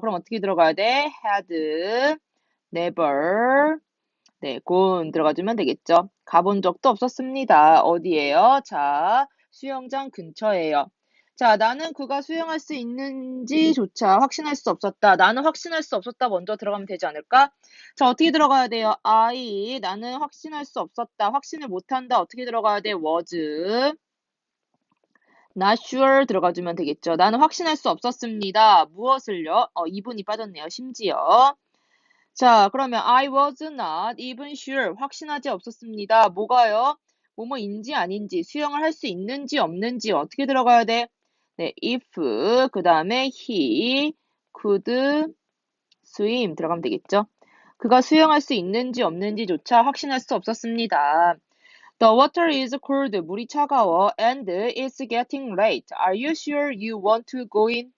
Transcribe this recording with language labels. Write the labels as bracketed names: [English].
[Korean] 그럼 어떻게 들어가야 돼? [English] had, never, [Korean] 네, [English] gone [Korean] 들어가주면 되겠죠. 가본 적도 없었습니다. 어디예요? 자, 수영장 근처예요. 자, 나는 그가 수영할 수 있는지조차 확신할 수 없었다. 나는 확신할 수 없었다. 먼저 들어가면 되지 않을까? 자, 어떻게 들어가야 돼요? 나는 확신할 수 없었다. 확신을 못한다. 어떻게 들어가야 돼? [English] was, not sure [Korean] 들어가주면 되겠죠. 나는 확신할 수 없었습니다. 무엇을요? 이분이 빠졌네요. 심지어. 자, 그러면 [English] I was not even sure. [Korean] 확신하지 없었습니다. 뭐가요? 뭐뭐인지 아닌지, 수영을 할 수 있는지 없는지 어떻게 들어가야 돼? 네, if, 그 다음에 [English] he could swim [Korean] 들어가면 되겠죠? 그가 수영할 수 있는지 없는지조차 확신할 수 없었습니다. [English] The water is cold. [Korean] 물이 차가워. [English] And it's getting late. Are you sure you want to go in?